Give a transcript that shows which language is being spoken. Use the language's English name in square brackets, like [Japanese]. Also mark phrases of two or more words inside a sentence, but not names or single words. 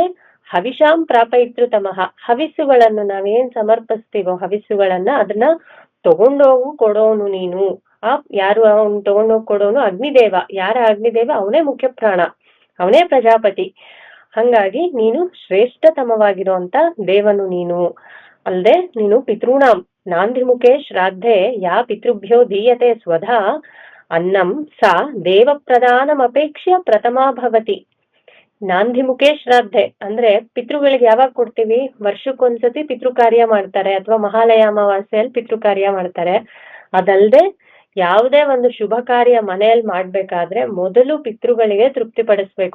[Sanskrit] ಹವಿಷಾಂ ಪ್ರಾಪಯಿತೃತಮಃ, [Kannada] ಹವಿಸ್ಸುಗಳನ್ನು ನಾವೇನ್ ಸಮರ್ಪಿಸ್ತೀವೋ ಹವಿಸ್ಸುಗಳನ್ನ ಅದನ್ನ ತಗೊಂಡೋಗು ಕೊಡೋನು ನೀನು. ಯಾರು ಅವನು ತಗೊಂಡೋಗಿ ಕೊಡೋನು? ಅಗ್ನಿದೇವ. ಯಾರ ಅಗ್ನಿದೇವ? ಅವನೇ ಮುಖ್ಯ ಪ್ರಾಣ, ಅವನೇ ಪ್ರಜಾಪತಿ. ಹಂಗಾಗಿ ನೀನು ಶ್ರೇಷ್ಠತಮವಾಗಿರುವಂತ ದೇವನು ನೀನು. [Sanskrit] ಅಲ್ದೆ ನೀನು ಪಿತೃಣಾಂ ನಾಂದಿಮುಖೇ ಶ್ರಾದ್ಧೆ ಯಾ ಪಿತೃಭ್ಯೋ ದೀಯತೆ ಸ್ವಧಾ ಅನ್ನಂ ಸಾ ದೇವ ಪ್ರಧಾನಮಪೇಕ್ಷ್ಯ ಪ್ರಥಮಾ ಭವತಿ. ನಾಂದಿಮುಖೇ ಶ್ರಾದ್ಧೆ [Kannada] ಅಂದ್ರೆ ಪಿತೃಗಳಿಗೆ ಯಾವಾಗ ಕೊಡ್ತೀವಿ? ವರ್ಷಕ್ಕೊಂದ್ಸತಿ ಪಿತೃ ಕಾರ್ಯ ಮಾಡ್ತಾರೆ, ಅಥವಾ ಮಹಾಲಯ ಅಮಾವಾಸ್ಯೆಯಲ್ಲಿ ಪಿತೃ ಕಾರ್ಯ ಮಾಡ್ತಾರೆ. ಅದಲ್ದೆ ಯಾವುದೇ ಒಂದು ಶುಭ ಕಾರ್ಯ ಮನೆಯಲ್ಲಿ ಮಾಡ್ಬೇಕಾದ್ರೆ ಮೊದಲು ಪಿತೃಗಳಿಗೆ ತೃಪ್ತಿ ಪಡಿಸ್ಬೇಕು.